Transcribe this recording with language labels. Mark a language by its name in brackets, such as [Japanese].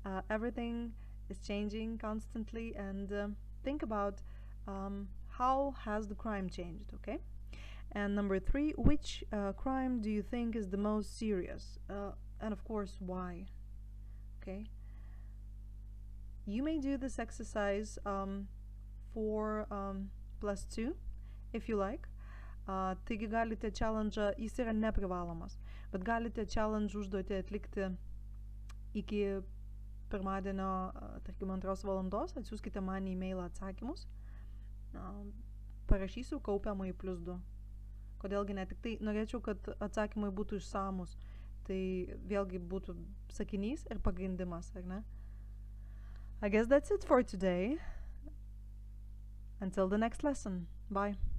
[English] Everything is changing constantly, and think about how has the crime changed, okay? And number 3, which crime do you think is the most serious? And of course, why? Okay? You may do this exercise for +2, if you like. [Lithuanian] Taigi galite challenge, jis yra neprivalomas, bet galite challenge užduotį atlikti iki pirmadienio, tarkim, 2 valandos, atsiųskite man į e-mailą atsakymus, parašysiu kaupiamai +2. Kodėlgi ne, tik tai norėčiau, kad atsakymai būtų išsamus, tai vėlgi būtų sakinys ir pagrindimas, ar ne? [English] I guess that's it for today. Until the next lesson. Bye.